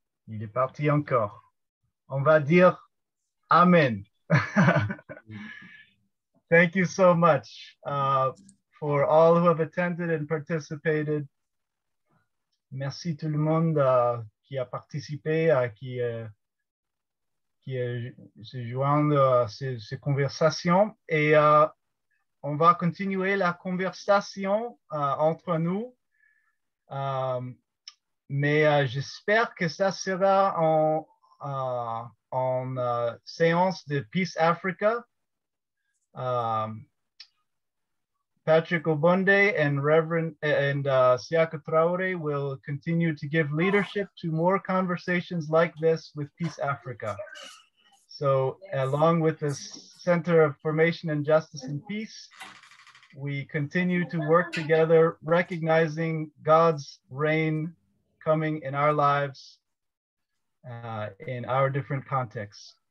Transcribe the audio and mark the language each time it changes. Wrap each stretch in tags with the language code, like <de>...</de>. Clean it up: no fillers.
<fr>Il est parti encore. On va dire Amen.</fr> <en>Thank you so much for all who have attended and participated.</en> <fr>Merci tout le monde qui a participé, qui se joint à ces conversations. Et on va continuer la conversation entre nous. Mais j'espère que ça sera en séance de Peace Africa.</fr> <en>Patrick Obonde and Reverend Siaka Traore will continue to give leadership to more conversations like this with Peace Africa. So along with the Center of Formation and Justice and Peace, we continue to work together, recognizing God's reign coming in our lives, in our different contexts.</en>